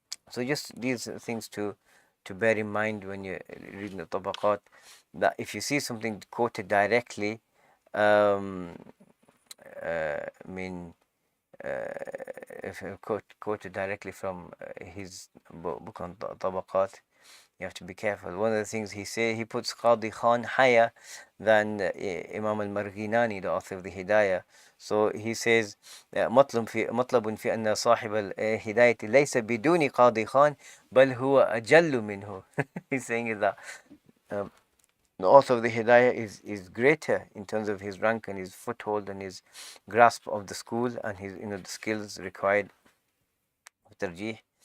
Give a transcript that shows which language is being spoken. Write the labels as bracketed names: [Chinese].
[English] So just these things to bear in mind when you're reading the tabaqat, that if you see something quoted directly, if quoted directly from his book on tabaqat, you have to be careful. One of the things he puts Qadi Khan higher than Imam al-Marghinani, the author of the Hidayah. So he says, [Arabic] مطلب في أن صاحب الهداية ليس بدون قاضي خان بل هو أجل منه. [English] He's saying that the author of the Hidayah is greater in terms of his rank and his foothold and his grasp of the school and his the skills required for tarjih.